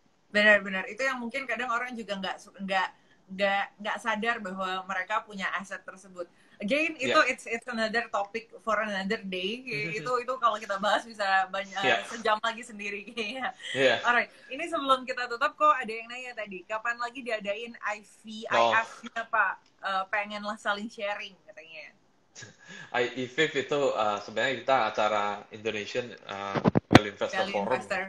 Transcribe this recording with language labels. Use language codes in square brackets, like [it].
[id] Benar-benar itu yang mungkin kadang orang juga nggak sadar bahwa mereka punya aset tersebut. [en] Again itu it's another topic for another day. [id] Itu kalau kita bahas bisa banyak sejam lagi sendiri kayaknya. Alright, ini sebelum kita tutup kok ada yang nanya tadi, kapan lagi diadain IVF-nya Pak? Pengen lah saling sharing katanya. IVF itu sebenarnya kita acara Indonesian Value Investor Forum.